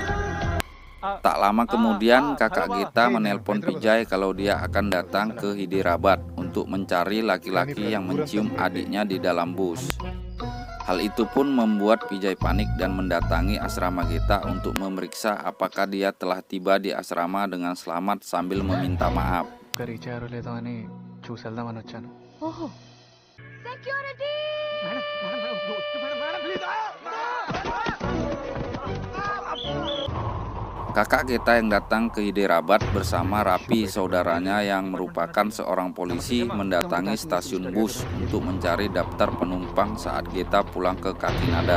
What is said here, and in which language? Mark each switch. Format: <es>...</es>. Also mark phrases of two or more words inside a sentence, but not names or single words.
<id>Tak lama kemudian kakak Geta menelpon Pijay kalau dia akan datang ke Hyderabad untuk mencari laki-laki yang mencium adiknya di dalam bus. Hal itu pun membuat Pijay panik dan mendatangi asrama Geta untuk memeriksa apakah dia telah tiba di asrama dengan selamat sambil meminta maaf.</id> <te>రీచ్ అయ్యారో లేదో అని చూసి వెళ్దామని వచ్చాను. ఓహో సెక్యూరిటీ.</te> <id>Kakak Geta yang datang ke Hyderabad bersama Rapi, saudaranya yang merupakan seorang polisi, mendatangi stasiun bus untuk mencari daftar penumpang saat Geta pulang ke Kakinada.</id>